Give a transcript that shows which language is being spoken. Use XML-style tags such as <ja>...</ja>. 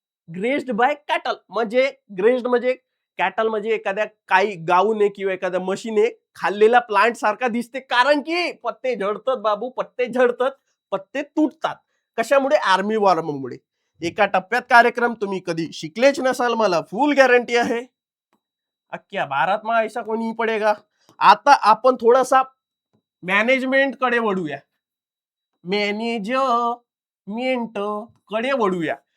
<mr>Grazed bye cattle म्हणजे cattle म्हणजे एखाद्या काही गाऊने किंवा एखाद्या मशीने खाल्लेला प्लांट सारखा दिसते, कारण की पत्ते झडतात बाबू, पत्ते तुटतात. कशामुळे, आर्मी वॉर्ममुळे. एका टप्प्यात कार्यक्रम तुम्ही कधी शिकलेच नसाल, मला फुल गॅरंटी आहे.</mr> <hi>अख्ख्या भारत में ऐसा कोई नहीं पडेगा.</hi> <mr>आता आपण थोडासा मॅनेजमेंट कडे वळूया. मॅनेजमेंट कडे वळूया.</mr>